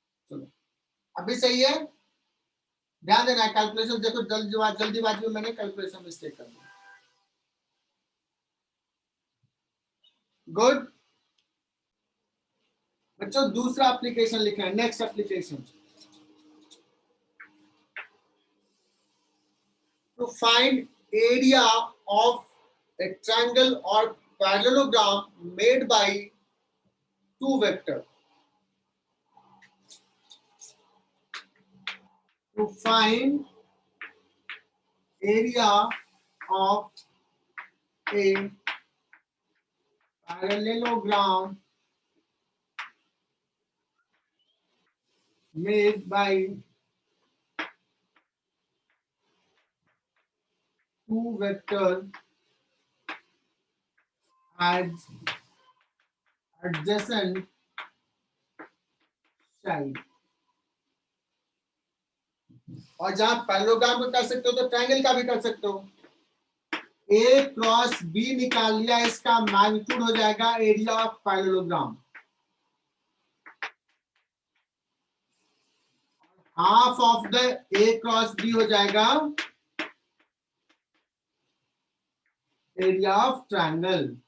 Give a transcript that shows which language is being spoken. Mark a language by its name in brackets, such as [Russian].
[Hindi] चलो अभी सही है, ध्यान देना है कैलकुलेशन। देखो जल्दीबाजी में मैंने कैलकुलेशन मिस्टेक कर दिया। गुड बच्चों, दूसरा एप्लीकेशन लिखे हैं, [English] Next application. To find area of a triangle or parallelogram made by two vectors. To find area of a parallelogram made by two vectors as adjacent side. [Hindi] और जहां parallelogram को कर सकते हो तो ट्रायंगल का भी कर सकते हो। ए क्रॉस बी निकाल लिया, इसका मैग्नीट्यूड हो जाएगा [English] Area of parallelogram. Half of the A cross B [Hindi] हो जाएगा एरिया ऑफ ट्रायंगल।